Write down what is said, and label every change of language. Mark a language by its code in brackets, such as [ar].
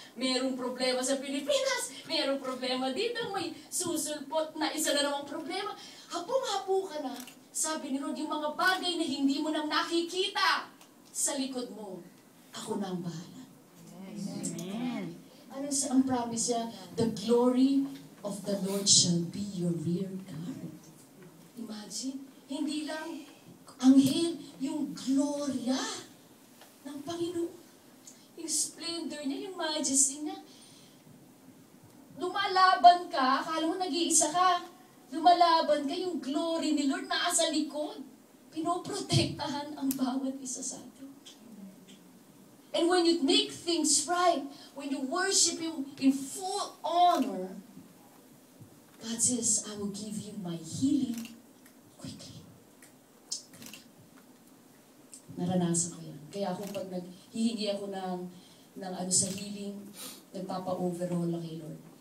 [tl] Merong problema sa Pilipinas, merong problema dito, may susulpot na isa na namang problema. Hapong-hapo ka na. Sabi ni Lord, yung mga bagay na hindi mo nang nakikita sa likod mo, ako na ang bahala. Amen. Ano ang promise niya? [en] The glory of the Lord shall be your rear guard. [tl] Imagine, hindi lang anghel, yung gloria ng Panginoon. Yung splendor niya, yung majesty niya. Lumalaban ka, akala mo nag-iisa ka. Lumalaban ka, yung glory ni Lord nasa likod. Pinoprotektahan ang bawat isa sa atin. [en] And when you make things right, when you worship Him in full honor, God says, I will give you my healing quickly. [tl] Naranasan ko yan. Kaya ako pag naghihingi ako ng ano sa healing, nagpapa-overall lang kay Lord.